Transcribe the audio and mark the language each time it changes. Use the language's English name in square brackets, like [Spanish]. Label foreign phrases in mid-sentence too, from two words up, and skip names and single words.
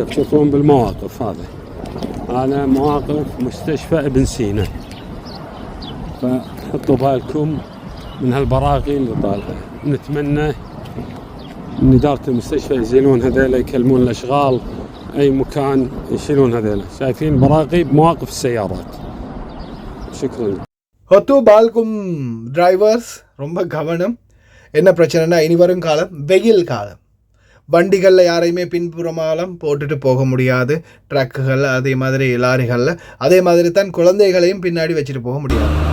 [Arabic] تشوفون بالمواقف هذا مواقف مستشفى ابن سينا، فحطوا بالكم من هالبراغي اللي طالعة. نتمنى من إدارة المستشفى يزيلون هذيلا، يكلمون الأشغال أي مكان يشيلون هذيلا. شايفين براغي بمواقف السيارات. شكرا. حطوا بالكم [Tamil] டிரைவர்ஸ் ரொம்ப கவனம். என்ன பிரச்சனைனா, இனி வரும் காலம் வெயில் காலம். வண்டிகளில் யாரையுமே பின்புறமாலாம் போட்டுட்டு போக முடியாது. ட்ரக்குகள், அதே மாதிரி லாரிகளில், அதே மாதிரி தான் குழந்தைகளையும் பின்னாடி வச்சுட்டு போக முடியாது.